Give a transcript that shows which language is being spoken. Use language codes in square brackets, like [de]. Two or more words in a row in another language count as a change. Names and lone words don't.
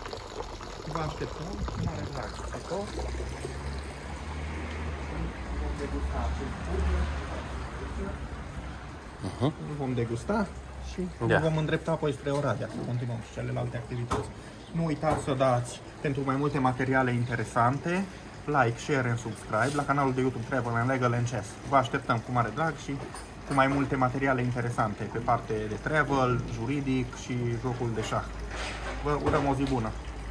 [ro] Vă așteptăm cu mare drag pe tot. Vom degusta acest burger. Vom degusta și ne vom îndrepta apoi spre Oradea să continuăm și celelalte activități. Nu uitați să dați pentru mai multe materiale interesante [en] like, share and subscribe [ro] la canalul de YouTube Travel and Legal and Chess. Vă așteptăm cu mare drag și cu mai multe materiale interesante pe parte de travel, juridic și jocul de șah. Vă urăm o zi bună!